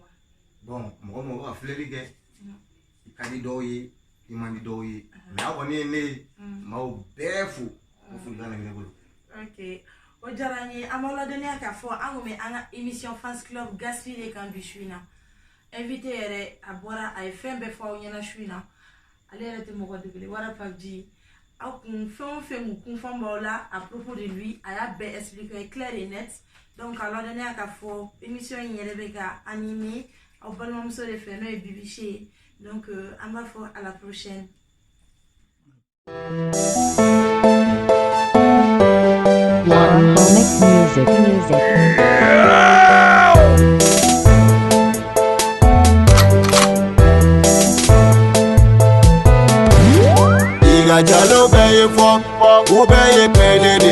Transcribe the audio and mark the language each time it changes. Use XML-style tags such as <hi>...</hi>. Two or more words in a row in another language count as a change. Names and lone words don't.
<bm>Bon mɔgɔ mɔgɔ ka filɛli kɛ i ka di dɔw ye i man di dɔw ye mais a kɔni ye ne ye maaw bɛɛ fo o folikan de bɛ ne bolo. Ok o diyara n ye an b'aw ladɔnniya k'a fɔ an kun bɛ an ka émission</bm> <fr>fans club</fr> <bm>Gaspi de kan bi su in na invité yɛrɛ a bɔra a ye fɛn bɛɛ fɔ aw ɲɛna su in na ale yɛrɛ tɛ mɔgɔ dogolen wara babji aw kun fɛn o fɛn mun kunfan b'aw la</bm> <fr>à propos de lui</fr> <bm>a y'a bɛɛ</bm> <fr>expliqué clair et net</fr> <bm>donc a ladɔnniya k'a fɔ émission in yɛrɛ bɛ ka animé aw balimamuso de fɛ n'o ye Bibiche ye donc an b'a fɔ</bm> <fr>à la prochaine.</fr> <bm>One Honic Music. Iga jalo beye fo, ubeye pedede.</bm>